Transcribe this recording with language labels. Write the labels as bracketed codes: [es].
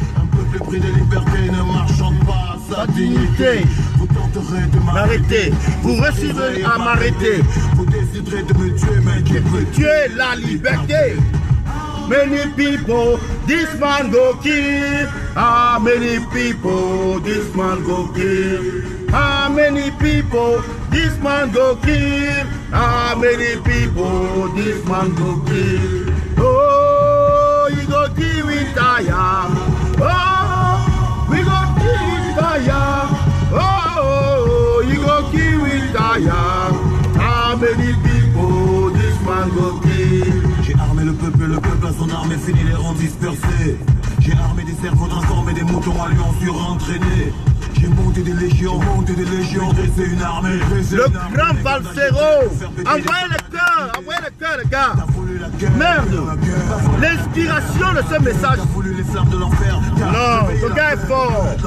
[fr] Un peuple pris de liberté ne marchande pas à sa dignité. Vous tenterez de m'arrêter, vous recevrez à m'arrêter. Vous déciderez de me tuer, mais qui peut tuer la liberté? [wes] Many people, this man go kill. Ah, many people, this man go kill. Ah, many people, this man go kill. Ah, many people, this man go kill. Oh, you go kill with fire. Oh, we go kill with fire. Oh, you go kill with fire. Ah, many people, this man go kill. [fr] J'ai armé le peuple a son armée fini les rangs dispersés. J'ai armé des cerveaux transformés, des moutons à lion surentraînés. J'ai monté des légions, dressé une armée. Le grand Valsero, envoyez le cœur, les gars. Merde, l'inspiration de ce message. Non, le gars est fort.